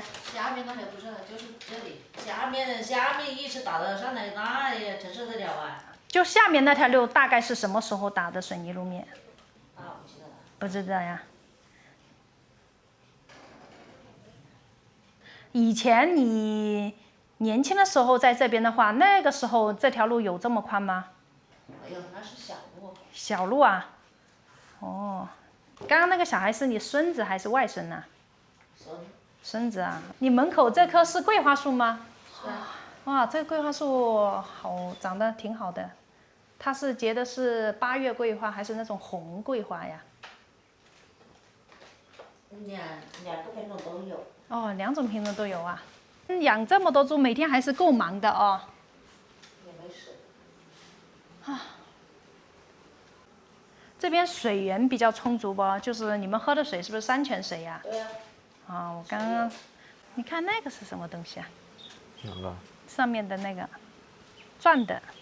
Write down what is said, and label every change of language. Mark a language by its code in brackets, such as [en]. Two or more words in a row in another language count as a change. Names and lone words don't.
[zh] 下面那條不是，就是這裡。下面一直打的上來，那也承受得了啊。就下面那條路大概是什麼時候打的水泥路面？啊，不知道了。不知道呀。以前你年輕的時候在這邊的話，那個時候這條路有這麼寬嗎？沒有，那是小路。小路啊。哦，剛剛那個小孩是你孫子還是外孫啊？孫子啊。你門口這棵是桂花樹嗎？是啊。哇，這個桂花樹好，長得挺好的。它是結的是8月桂花還是那種紅桂花呀？兩個品種都有。哦，兩種品種都有啊。養這麼多豬，每天還是夠忙的哦。也沒事。啊。這邊水源比較充足不？就是你們喝的水是不是山泉水呀？對呀。啊，我剛剛，你看那個是什麼東西啊？哪個？上面的那個，轉的。